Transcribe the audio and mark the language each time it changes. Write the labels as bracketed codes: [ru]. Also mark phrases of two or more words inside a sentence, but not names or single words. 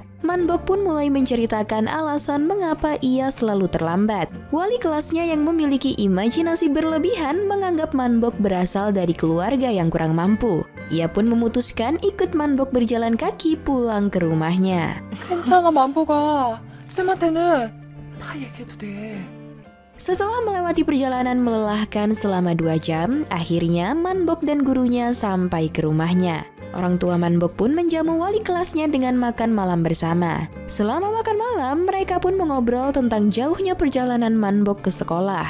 [id] Manbok pun mulai menceritakan alasan mengapa ia selalu terlambat. Wali kelasnya yang memiliki imajinasi berlebihan menganggap Manbok berasal dari keluarga yang kurang mampu. Ia pun memutuskan ikut Manbok berjalan kaki pulang ke rumahnya. [ko] 괜찮아, 만보가. 쌤한테는 다 얘기해도 돼. [id] Setelah melewati perjalanan melelahkan selama 2 jam, akhirnya Manbok dan gurunya sampai ke rumahnya. Orang tua Manbok pun menjamu wali kelasnya dengan makan malam bersama. Selama makan malam, mereka pun mengobrol tentang jauhnya perjalanan Manbok ke sekolah.